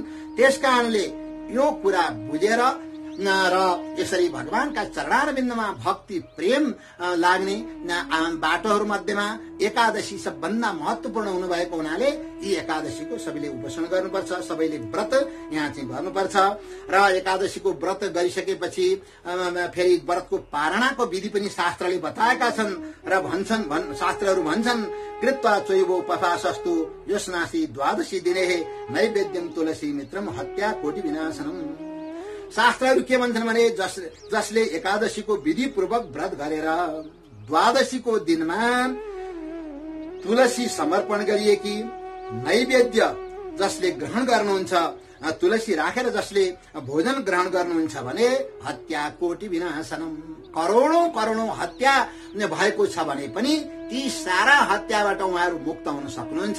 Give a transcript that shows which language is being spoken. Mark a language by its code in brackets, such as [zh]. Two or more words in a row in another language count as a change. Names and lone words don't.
[ne] त्यसकारणले यो कुरा बुझेर र यसरी भगवानका चरणारविन्दमा भक्ति प्रेम लाग्ने बाटोहरू मध्येमा एकादशी सबभन्दा महत्वपूर्ण हुनुभएको हुनाले यी एकादशीको सबैले उपासना गर्नुपर्छ, सबैले व्रत यहाँ चाहिँ गर्नुपर्छ। र एकादशीको व्रत गरिसकेपछि फेरि व्रतको पारणाको विधि पनि शास्त्रले बताएका छन् र शास्त्रहरू भन्छन् [sa] कृत्वा चैव उपवासस्तु योस्नासी द्वादशी दिने नैवेद्यम तुलसी मित्रम हत्या कोटि विनाशनम। [ne] शास्त्रहरू के भन्छन् भने जसले एकादशीको विधि पूर्वक व्रत गरेर द्वादशीको दिनमा तुलसी समर्पण गरिएकी नैवेद्य जसले ग्रहण गर्नुहुन्छ, तुलसी राखेर जसले भोजन ग्रहण गर्नुहुन्छ भने [sa] हत्या कोटि विनाशनम, [ne] करोडौं हत्या भएको छ भने पनि ती सारा हत्याबाट उहाँहरू मुक्त हुन सक्नुहुन्छ।